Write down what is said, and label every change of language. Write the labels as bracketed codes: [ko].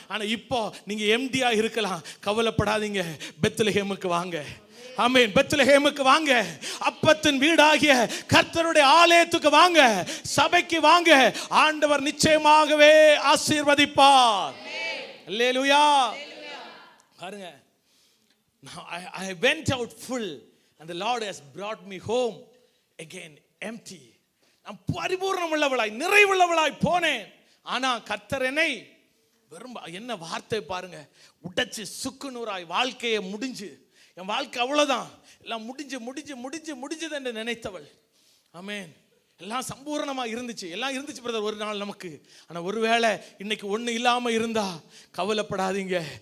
[ta] ஆனா இப்போ நீங்க எம்டியா இருக்கலாம். கவலைப்படாதீங்க. பெத்லகேமுக்கு வாங்க. ஆமென். பெத்லகேமுக்கு வாங்க. அப்பத்தின் வீடாகிய கர்த்தருடைய ஆலயத்துக்கு வாங்க. சபைக்கு வாங்க. ஆண்டவர் நிச்சயமாகவே ஆசீர்வதிப்பார். அல்லேலூயா. பாருங்க, [en] I went out full and the Lord has brought me home again empty. [ta] நான் பரிபூர்ணமுள்ளவளாய் நிறைவுள்ளவளாய் போனேன். ஆனா கர்த்தர் என்னை வெறும், என்ன வார்த்தை பாருங்க, உடைச்சு சுக்குநூறாய் வாழ்க்கையை முடிஞ்சு, என் வாழ்க்கை அவ்வளவுதான், எல்லாம் முடிஞ்சது என்று நினைத்தவள். ஆமென். எல்லாம் சம்பூர்ணமா இருந்துச்சு, எல்லாம் இருந்துச்சு பிரதர் ஒரு நாள் நமக்கு. ஆனா ஒருவேளை இன்னைக்கு ஒண்ணு இல்லாம இருந்தா கவலைப்படாதீங்க.